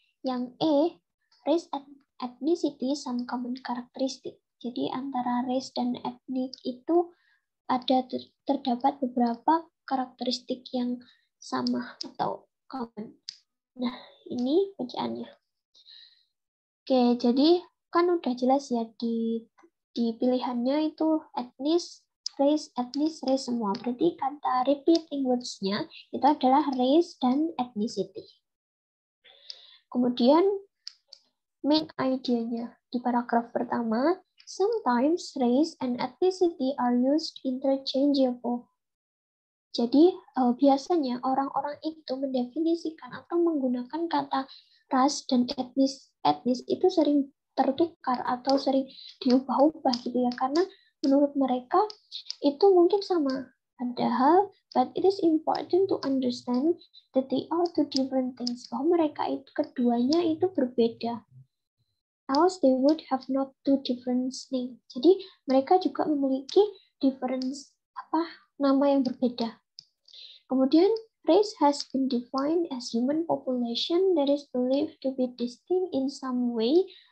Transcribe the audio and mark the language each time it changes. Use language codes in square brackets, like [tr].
[id] Yang E, [en] race and ethnicity some common characteristic. [id] Jadi antara race dan etnik itu ada terdapat beberapa karakteristik yang sama atau common. Nah, ini bacaannya. Oke, jadi kan udah jelas ya di pilihannya itu etnis, race, semua. Berarti kata repeating words-nya itu adalah race dan ethnicity. Kemudian main idea-nya di paragraf pertama, [en] sometimes race and ethnicity are used interchangeable. [id] Jadi biasanya orang-orang itu mendefinisikan atau menggunakan kata ras dan etnis itu sering tertukar atau sering diubah-ubah gitu ya, karena menurut mereka itu mungkin sama. Padahal, [en] but it is important to understand that they are two different things. [id] Bahwa mereka itu keduanya itu berbeda. [en] Else they would have not two different names. [id] Jadi mereka juga memiliki difference nama yang berbeda. Kemudian [en] race has been defined as human population that is believed to be distinct in some way.